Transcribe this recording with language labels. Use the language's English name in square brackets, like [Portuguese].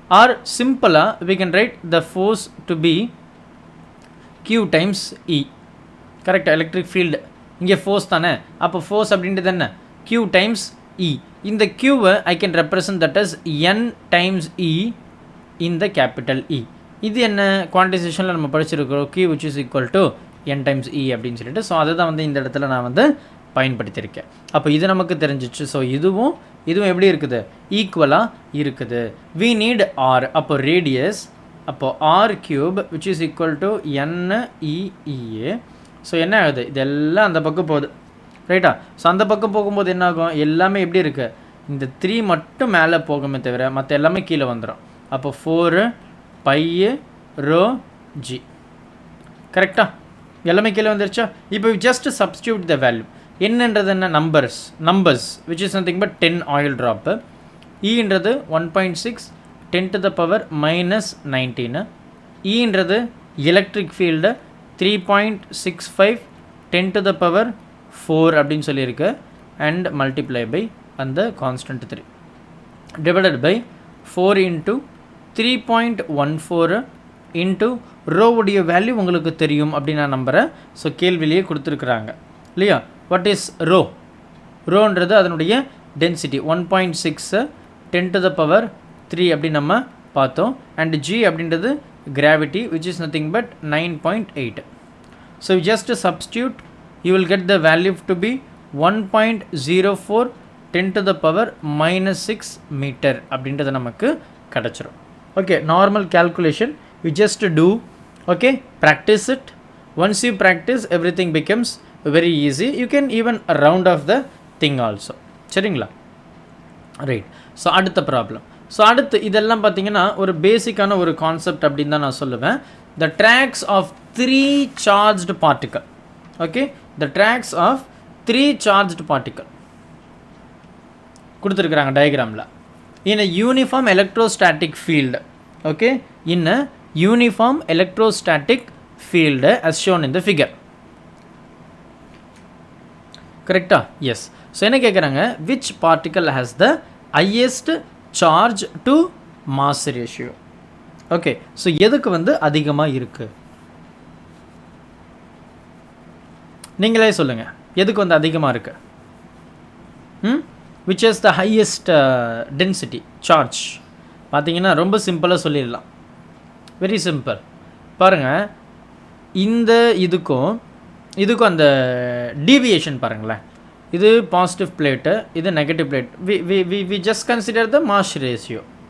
[English] ஆர் சிம்பிளாக we can write the force to be Q times E. [Tamil] கரெக்டாக? Electric field இங்கே force தானே, அப்போ ஃபோர்ஸ் அப்படின்றது என்ன? [English] Q times E. [Tamil] இந்த Qவை [English] I can represent that as N times E in the capital E. [Tamil] இது என்ன குவான்டைசேஷனில் நம்ம படிச்சிருக்கிறோம்? [English] Q which is equal to N times E [Tamil] அப்படின்னு சொல்லிட்டு. ஸோ அதை தான் வந்து இந்த இடத்துல நான் வந்து பயன்படுத்தியிருக்கேன். அப்போ இது நமக்கு தெரிஞ்சிச்சு. ஸோ இதுவும் எப்படி இருக்குது? ஈக்குவலாக இருக்குது. [English] we need R. [Tamil] அப்போ ரேடியஸ், அப்போ [English] R³ which is equal to NEEA. [Tamil] So என்ன ஆகுது? இதெல்லாம் அந்த பக்கம் போகுது. ரைட்டா? ஸோ அந்த பக்கம் போகும்போது என்ன ஆகும்? எல்லாமே எப்படி இருக்குது? இந்த 3 மட்டும் மேலே போகுமே தவிர மற்ற எல்லாமே கீழே வந்துடும். அப்போ 4 pi rho g. கரெக்டா? எல்லாமே கீழே வந்துருச்சா? [English] இப்போ just substitute the value. [Tamil] என்னன்றது என்ன? [English] numbers which is nothing but 10 oil drop. E என்றது 1.6 10 to the power minus 19. E என்றது electric field 3.65 10 to the power 4 [Tamil] அப்படின்னு சொல்லியிருக்கு, [English] and multiply by அந்த constant 3 divided by 4 into 3.14 into rho [Tamil] உடைய value உங்களுக்கு தெரியும் அப்படி நான் நம்புகிறேன். ஸோ கேள்விலேயே கொடுத்துருக்குறாங்க இல்லையா? [English] What is rho? [Tamil] ரோன்றது அதனுடைய டென்சிட்டி 1.6 10 [English] to the power [Tamil] 3 அப்படி நம்ம பார்த்தோம். [English] And g அப்படின்றது gravity which is nothing but 9.8. So you just substitute, you will get the value to be 1.04 10 to the power minus 6 meter [Tamil] அப்படின்றது நமக்கு கிடச்சிரும். [English] Okay, normal calculation you just do. Okay, practice it. Once you practice, everything becomes very easy. You can even round off the thing also. [Tamil] சரிங்களா? [English] Right. So அடுத்த problem. [Tamil] So அடுத்து இதெல்லாம் பார்த்தீங்கன்னா ஒரு பேசிக்கான ஒரு கான்செப்ட் அப்படின்னு தான் நான் சொல்லுவேன். [English] The tracks of 3 charged particle. Okay, the tracks of 3 charged particle [Tamil] கொடுத்துருக்குறாங்க டயக்ராமில். [English] In a uniform electrostatic field. Okay, in a uniform electrostatic field as shown in the figure. Correct? Yes. So [Tamil] என்ன கேக்குறாங்க, [English] which particle has the highest charge to mass ratio? [Tamil] Okay, so எதுக்கு வந்து அதிகமா இருக்கு? நீங்களே சொல்லுங்க, எதுக்கு வந்து அதிகமா இருக்கு? [English] Which is the highest density charge? [Tamil] பாத்தீங்கன்னா ரொம்ப சிம்பிளா சொல்லிடலாம். Very simple. பாருங்கள், இந்த இதுக்கும் அந்த டீவியேஷன் பாருங்களேன். இது பாசிட்டிவ் பிளேட்டு, இது negative plate. [English] We just consider the mass ratio.